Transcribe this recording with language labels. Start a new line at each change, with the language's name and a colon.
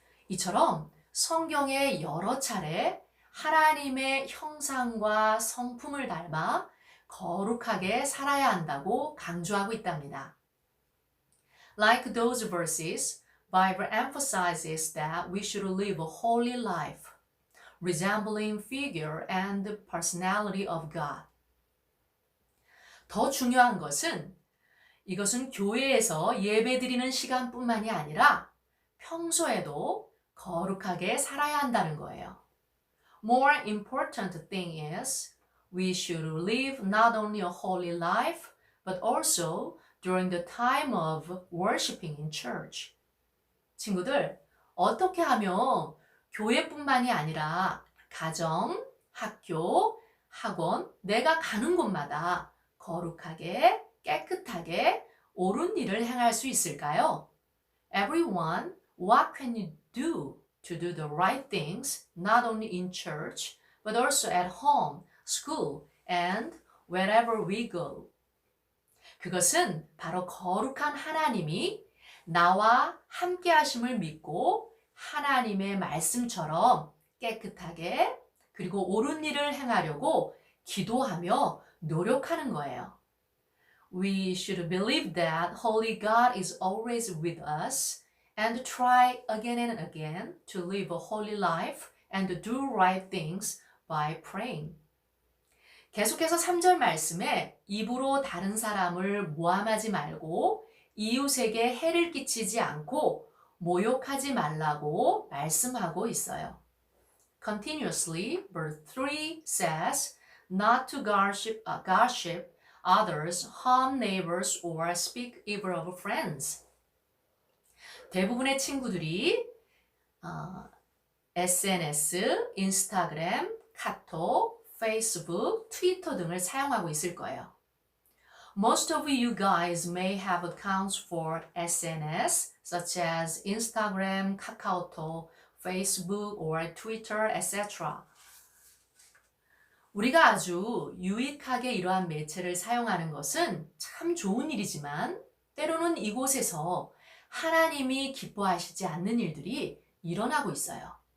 Korean: 이처럼 성경에 여러 차례 하나님의 형상과 성품을 닮아 거룩하게 살아야 한다고 강조하고 있답니다.
English: Like those verses, Bible emphasizes that we should live a holy life, resembling figure and personality of God.
Korean: 더 중요한 것은 이것은 교회에서 예배드리는 시간뿐만이 아니라 평소에도 거룩하게 살아야 한다는 거예요.
English: More important thing is we should live not only a holy life, but also during the time of worshiping in church.
Korean: 친구들, 어떻게 하면 교회뿐만이 아니라 가정, 학교, 학원, 내가 가는 곳마다 거룩하게, 깨끗하게, 옳은 일을 행할 수 있을까요?
English: Everyone, what can you do to do the right things, not only in church, but also at home, school, and wherever we go?
Korean: 그것은 바로 거룩한 하나님이 나와 함께 하심을 믿고 하나님의 말씀처럼 깨끗하게 그리고 옳은 일을 행하려고 기도하며 노력하는 거예요.
English: We should believe that Holy God is always with us and try again and again to live a holy life and do right things by praying.
Korean: 계속해서 3절 말씀에 입으로 다른 사람을 모함하지 말고 이웃에게 해를 끼치지 않고 모욕하지 말라고 말씀하고 있어요.
English: Continuously, verse 3 says, not to gossip others, harm neighbors, or speak evil of friends.
Korean: 대부분의 친구들이 SNS, 인스타그램, 카톡, 페이스북, 트위터 등을 사용하고 있을 거예요.
English: Most of you guys may have accounts for SNS, such as Instagram, 카카오톡, Facebook, or Twitter, etc.
Korean: 우리가 아주 유익하게 이러한 매체를 사용하는 것은 참 좋은 일이지만 때로는 이곳에서 하나님이 기뻐하시지 않는 일들이 일어나고 있어요.